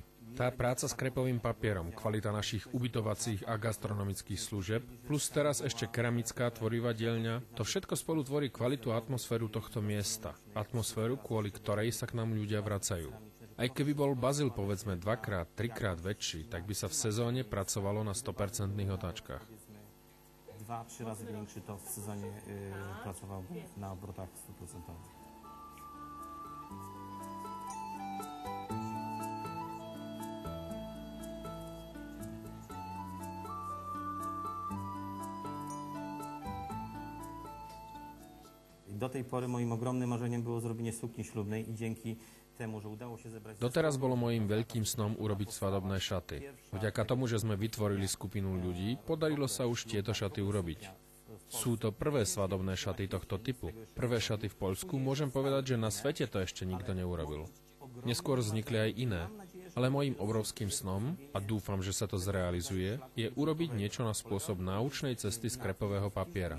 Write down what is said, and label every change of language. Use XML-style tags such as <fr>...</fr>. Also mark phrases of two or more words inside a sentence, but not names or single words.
<sk>Tá práca s krepovým papierom, kvalita našich ubytovacích a gastronomických služieb, plus teraz ešte keramická tvorivá dielňa, to všetko spolu tvorí kvalitu a atmosféru tohto miesta. Atmosféru, kvôli ktorej sa k nám ľudia vracajú. Aj keby bol Bazil povedzme 2-3 krát väčší, tak by sa v sezóne pracovalo na 100% otáčkach.</sk> <pl>2-3 razy większy, to w sezonie pracowałby na obrotach 100%. Do tej pory moim ogromnym marzeniem było zrobienie sukni ślubnej i dzięki temu, że udało się zebrać...</pl> <sk>Doteraz bolo mojím veľkým snom urobiť svadobné šaty. Vďaka tomu, že sme vytvorili skupinu ľudí, podarilo sa už tieto šaty urobiť. Sú to prvé svadobné šaty tohto typu. Prvé šaty v Poľsku, môžem povedať, že na svete to ešte nikto neurobil. Neskôr vznikli aj iné, Ale mojím obrovským snom, a dúfam, že sa to zrealizuje, je urobiť niečo na spôsob náučnej cesty z krepového papiera.</sk>